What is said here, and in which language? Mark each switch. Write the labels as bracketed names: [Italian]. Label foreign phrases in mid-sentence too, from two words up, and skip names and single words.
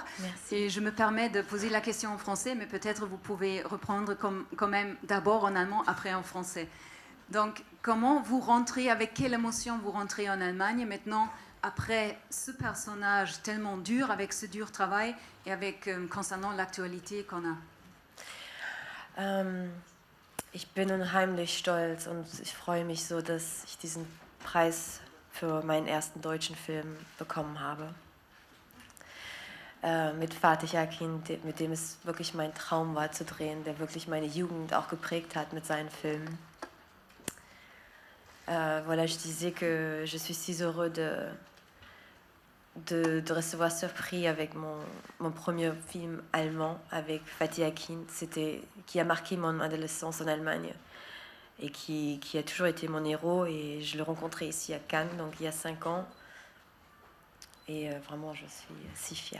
[French] Et je me permets de poser la question en français, mais peut-être vous pouvez reprendre quand même d'abord en allemand, après en français. Donc, comment vous rentrez, avec quelle émotion vous rentrez en Allemagne maintenant, après ce personnage tellement dur, avec ce dur travail et avec concernant l'actualité qu'on a? [German] Ich bin unheimlich stolz und ich freue mich so, dass ich diesen Preis für meinen ersten deutschen Film bekommen habe. Mit Fatih Akin, mit dem es wirklich mein Traum war zu drehen, der wirklich meine Jugend auch geprägt hat mit seinen Filmen. [French] Voilà, je disais que je suis si heureux de recevoir ce prix avec mon premier film allemand avec Fatih Akin, qui a marqué mon adolescence en Allemagne. Et qui a toujours été mon héros, et je l'ai rencontré ici à Cannes, donc il y a 5 ans, et vraiment je suis si fière.